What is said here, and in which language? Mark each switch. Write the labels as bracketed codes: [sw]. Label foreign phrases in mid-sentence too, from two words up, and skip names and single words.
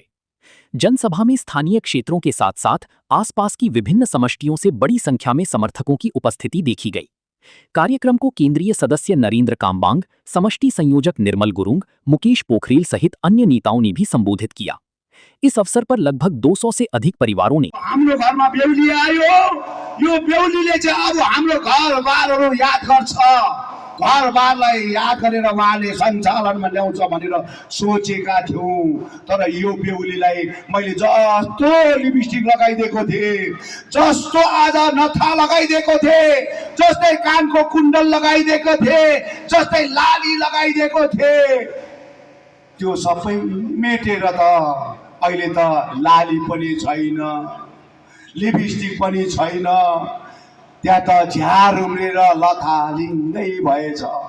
[hi] जनसभा में स्थानीय क्षेत्रों के साथ साथ आसपास की विभिन्न समष्टियों से बड़ी संख्या में समर्थकों की उपस्थिति देखी गई। कार्यक्रम को केंद्रीय सदस्य नरेंद्र कामबांग, समष्टि संयोजक निर्मल गुरुंग, मुकेश पोखरेल सहित अन्य नेताओं ने भी संबोधित किया। इस अवसर पर लगभग 200 से अधिक परिवारों ने [ne] हाम्रो घरमा बेहुली आयो, यो बेहुलीले चाहिँ अब हाम्रो घरबारहरू याद गर्छ, घरबारलाई याद गरेर उहाँले सञ्चालनमा ल्याउँछ भनेर सोचेका थियौँ। तर यो बेहुलीलाई मैले जस्तो लिपस्टिक लगाइदिएको थिएँ, जस्तो आज नथा लगाइदिएको थिएँ, जस्तै कानको कुण्डल लगाइदिएको थिएँ, जस्तै लाली लगाइदिएको थिएँ, त्यो सबै मेटेर त अहिले त लाली पनि छैन, लिपस्टिक पनि छैन, त्यहाँ त झ्यार उम्रेर लथालिङ्गै भएछ।